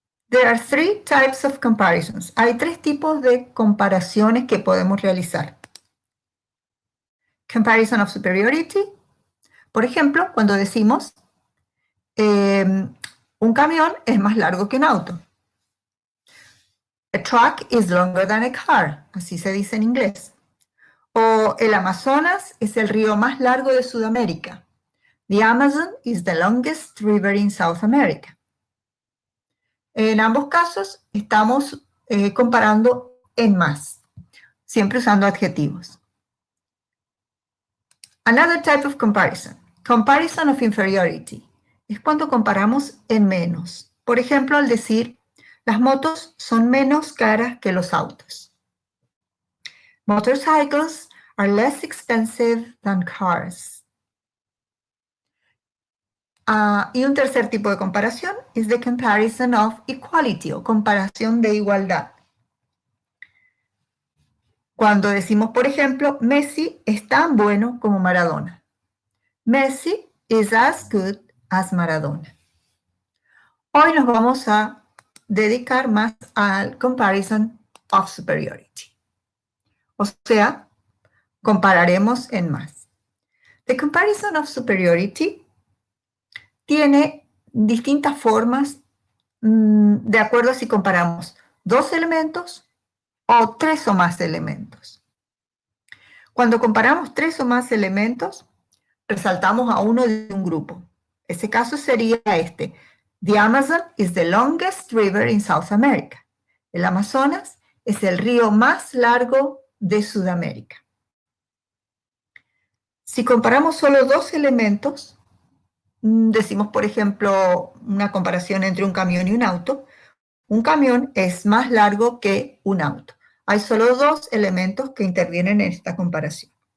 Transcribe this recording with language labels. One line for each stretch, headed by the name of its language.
English: There are three types of comparisons.
Spanish: Hay tres tipos de comparaciones que podemos realizar.
English: Comparison of superiority.
Spanish: Por ejemplo, cuando decimos un camión es más largo que un auto.
English: A truck is longer than a car,
Spanish: así se dice en inglés. O el Amazonas es el río más largo de Sudamérica.
English: The Amazon is the longest river in South America.
Spanish: En ambos casos estamos comparando en más, siempre usando adjetivos.
English: Another type of comparison, comparison of inferiority,
Spanish: es cuando comparamos en menos. Por ejemplo, al decir, las motos son menos caras que los autos.
English: Motorcycles are less expensive than cars.
Spanish: Y un tercer tipo de comparación es
English: the comparison of equality
Spanish: o comparación de igualdad. Cuando decimos, por ejemplo, Messi es tan bueno como Maradona.
English: Messi is as good as Maradona.
Spanish: Hoy nos vamos a dedicar más al
English: comparison of superiority.
Spanish: O sea, compararemos en más.
English: The comparison of superiority
Spanish: tiene distintas formas de acuerdo a si comparamos dos elementos o tres o más elementos. Cuando comparamos tres o más elementos, resaltamos a uno de un grupo. Ese caso sería este.
English: The Amazon is the longest river in South America.
Spanish: El Amazonas es el río más largo de Sudamérica. Si comparamos solo dos elementos, decimos, por ejemplo, una comparación entre un camión y un auto. Un camión es más largo que un auto. Hay solo dos elementos que intervienen en esta comparación.